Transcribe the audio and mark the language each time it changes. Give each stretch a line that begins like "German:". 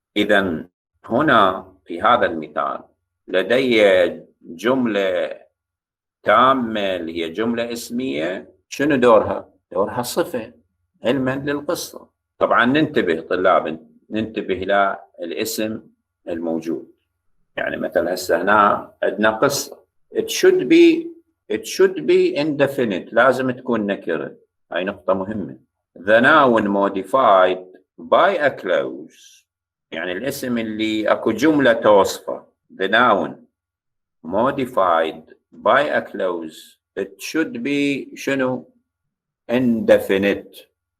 Arabic: إذن هنا في هذا المثال لدي جملة تامة اللي هي جملة اسمية، شنو دورها؟ دورها صفة علما للقصة. طبعا ننتبه طلاب، ننتبه للاسم الموجود. يعني مثلا هسه هنا عندنا قصة،
English: it should be it should be indefinite.
Arabic: لازم تكون نكرة. هاي نقطة مهمة.
English: The noun modified by a clause.
Arabic: يعني الاسم اللي اكو جملة توصفه.
English: The noun modified by a clause. It should be
Arabic: شنو؟
English: indefinite.